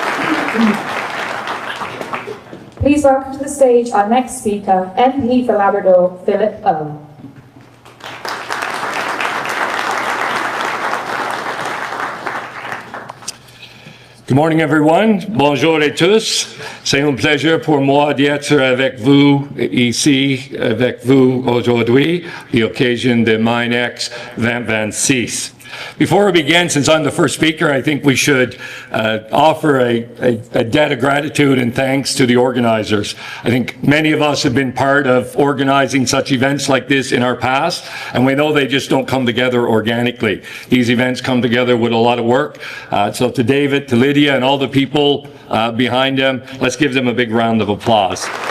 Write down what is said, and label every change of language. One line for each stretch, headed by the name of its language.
English: Please welcome to the stage our next speaker, MP for Labrador, Philip O. Good morning, everyone.
French: Bonjour et tous. C'est un plaisir pour moi d'être avec vous ici, avec vous aujourd'hui, l'occasion de Minex 2026.
English: Before we begin, since I'm the first speaker, I think we should offer a debt of gratitude and thanks to the organizers. I think many of us have been part of organizing such events like this in our past, and we know they just don't come together organically. These events come together with a lot of work. So to David, to Lydia, and all the people behind them, let's give them a big round of applause.